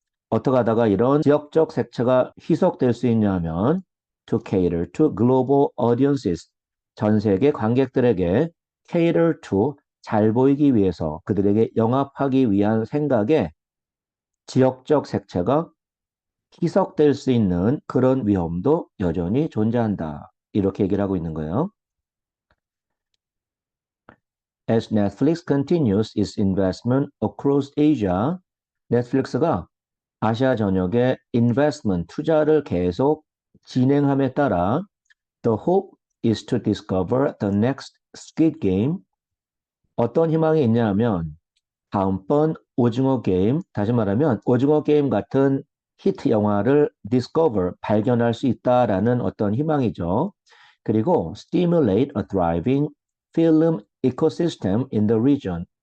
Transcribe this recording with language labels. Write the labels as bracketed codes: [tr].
[ko] 어떻게 하다가 이런 지역적 색채가 희석될 수 있냐 하면 [en] to cater to global audiences, [ko] 전 세계 관객들에게 cater to, 잘 보이기 위해서 그들에게 영합하기 위한 생각에 지역적 색채가 희석될 수 있는 그런 위험도 여전히 존재한다. 이렇게 얘기를 하고 있는 거예요. [en] As Netflix continues its investment across Asia, [ko] 넷플릭스가 아시아 전역에 [en] investment, [ko] 투자를 계속 진행함에 따라 [en] the hope is to discover the next Squid Game. [ko] 어떤 희망이 있냐 하면 다음번 오징어 게임, 다시 말하면 오징어 게임 같은 히트 영화를 discover, 발견할 수 있다라는 어떤 희망이죠. [en] 그리고 stimulate a thriving film ecosystem in the region.